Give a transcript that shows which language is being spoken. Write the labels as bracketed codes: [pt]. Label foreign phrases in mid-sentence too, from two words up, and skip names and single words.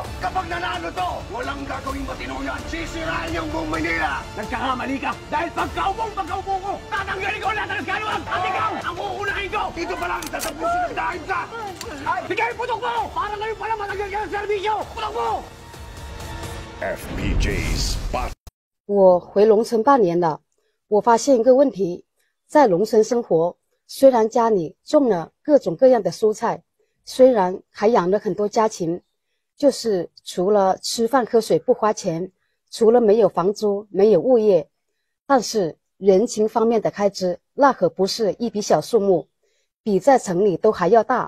[tl] Kapag nanalo to, walang gagawing matino yan. Sisirain yung buong Manila. Nagkakamali ka dahil pagkaupo ko, tatanggalin ko lahat ng kaluwag at ikaw ang uunahin ko. Dito pa lang, tatapusin ang dahil sa... Sige, putok mo! Para ngayon pala matagal ka ng serbisyo! Putok mo! FPJ's Spot。 [zh] 我回龙城半年了，我发现一个问题，在龙城生活，虽然家里种了各种各样的蔬菜，虽然还养了很多家禽，就是除了吃饭喝水不花钱，除了没有房租没有物业，但是人情方面的开支那可不是一笔小数目，比在城里都还要大。